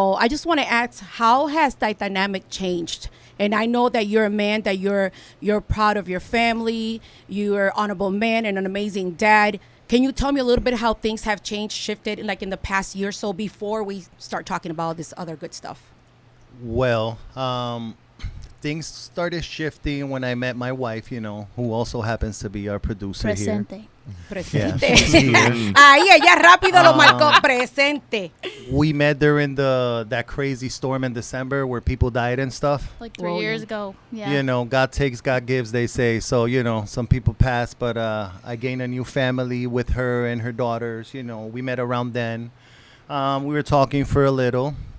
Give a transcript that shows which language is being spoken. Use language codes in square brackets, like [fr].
[en] I just want to ask, how has that dynamic changed? And I know that you're a man, that you're proud of your family, you're an honorable man and an amazing dad. Can you tell me a little bit how things have changed, shifted, like in the past year or so, before we start talking about this other good stuff? Well, things started shifting when I met my wife, who also happens to be our producer [es] Presente. Presente. [en] Yeah. [es] Ahí, ella rápido lo marcó, presente. [en] We met during that crazy storm in December where people died and stuff. Like 3 years ago. Yeah. God takes, God gives, they say. So, some people pass, but I gained a new family with her and her daughters. We met around then. We were talking for a little.